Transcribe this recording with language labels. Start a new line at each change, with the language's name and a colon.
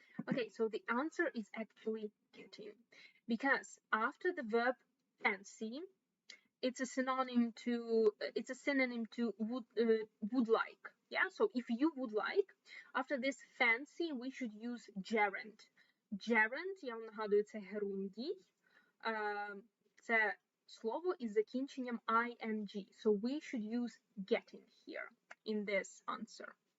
English: Okay, so the answer is actually getting, because after the verb fancy, it's a synonym to would like. Yeah, so if you would like, after this fancy, we should use gerund.
Ukrainian: Gerund, я вам нагадую, це герундій. Це слово із закінченням ing.
English: So we should use getting here in this answer.